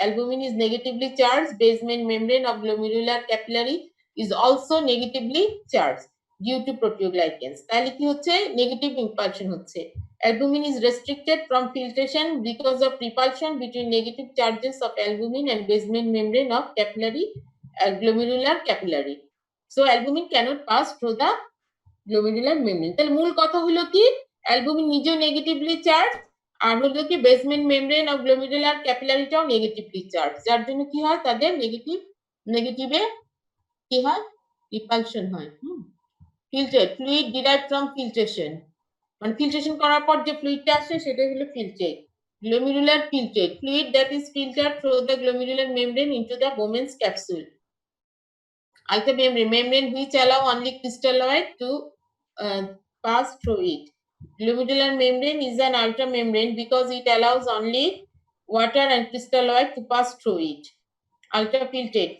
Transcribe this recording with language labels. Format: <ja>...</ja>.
<en>Albumin is negatively charged. Basement membrane of glomerular capillary is also negatively charged due to proteoglycans.</en> <bn>তাহলে কি হচ্ছে, negative ইম্পালশন হচ্ছে।</bn> <en>Albumin is restricted from filtration because of repulsion between negative charges of albumin and basement membrane of capillary glomerular capillary. So albumin cannot pass through the glomerular membrane.</en> <bn>তাহলে মূল কথা হলো কি, albumin নিজেও নেগেটিভলি চার্জ, আর হলো কি basement membrane of glomerular ক্যাপিলারিটাও negatively charge, যার জন্য কি হয়, তাদের নেগেটিভে কি হয়, রিপালশন হয়। Filtrate,</bn> <en>fluid derive from filtration,</en> <bn>মানে ফিল্ট্রেশন করার পর যে ফ্লুইডটা আসে সেটা হলো filtrate.</bn> <en>Glomerular filtrate, fluid that is filtered through the glomerular membrane into the Bowman's capsule. Ultra membrane which allow only crystalloid to pass through it. Glomerular membrane is an ultra membrane because it allows only water and crystalloid to pass through it. Ultrafiltrate.</en>